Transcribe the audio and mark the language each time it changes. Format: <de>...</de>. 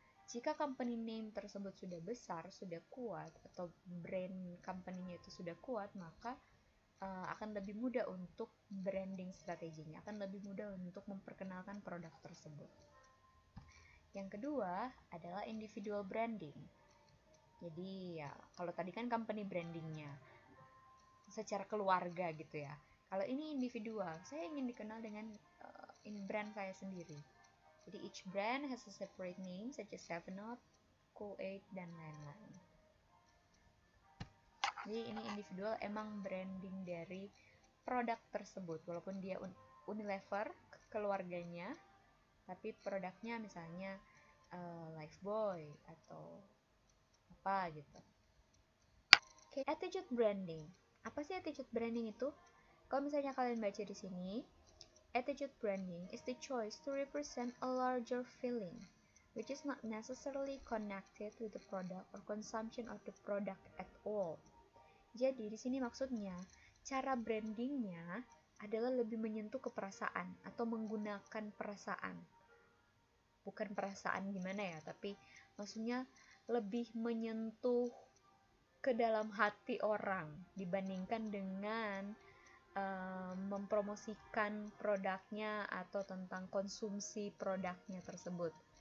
<id>Jika company name tersebut sudah besar, sudah kuat, atau brand company-nya itu sudah kuat, maka akan lebih mudah untuk branding strateginya, akan lebih mudah untuk memperkenalkan produk tersebut. Yang kedua adalah individual branding. Jadi ya, kalau tadi kan company brandingnya secara keluarga gitu ya. Kalau ini individual, saya ingin dikenal dengan brand saya sendiri. Jadi</id> <en>each brand has a separate name such as</en> <id>7up, Co8, dan lain-lain. Jadi ini individual, emang branding dari produk tersebut. Walaupun dia Unilever, keluarganya, tapi produknya misalnya Lifebuoy atau apa gitu.</id> <en>Okay, attitude branding.</en> <id>Apa sih attitude branding itu? Kalau misalnya kalian baca di sini,</id> <en>attitude branding is the choice to represent a larger feeling, which is not necessarily connected with the product or consumption of the product at all.</en> <id>Jadi di sini maksudnya cara brandingnya adalah lebih menyentuh ke perasaan atau menggunakan perasaan. Bukan perasaan gimana ya, tapi maksudnya lebih menyentuh ke dalam hati orang dibandingkan dengan mempromosikan produknya atau tentang konsumsi produknya tersebut.</id>